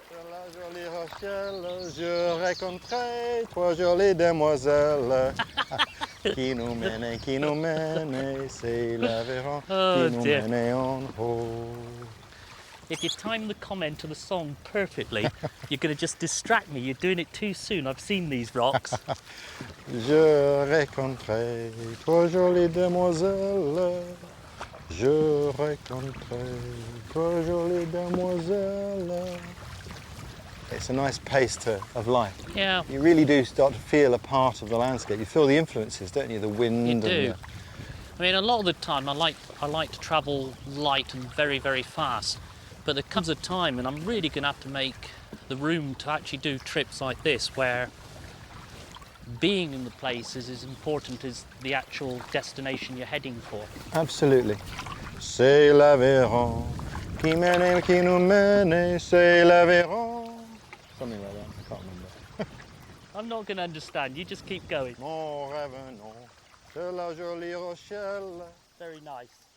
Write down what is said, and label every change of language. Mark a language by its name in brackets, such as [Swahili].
[French] la jolie Rochelle, je rencontrais trois jolies demoiselles qui nous mènent, c'est l'Aveyron qui nous mène en haut. [English] If you time the comment to the song perfectly, you're going to just distract me. You're doing it too soon. I've seen these rocks. [French] Je rencontrais trois jolies demoiselles. Je rencontrais trois jolies demoiselles. [English] It's a nice pace of life. Yeah. You really do start to feel a part of the landscape. You feel the influences, don't you? The wind. You do. And I mean, a lot of the time I like to travel light and very, very fast. But there comes a time, and I'm really going to have to make the room to actually do trips like this, where being in the place is as important as the actual destination you're heading for. Absolutely. [French] C'est l'Aveyron qui mène, qui nous mène, c'est l'Aveyron. [English] Something like that, I can't remember. I'm not going to understand, you just keep going. [French] Mon revenons de la jolie Rochelle. [English] Very nice.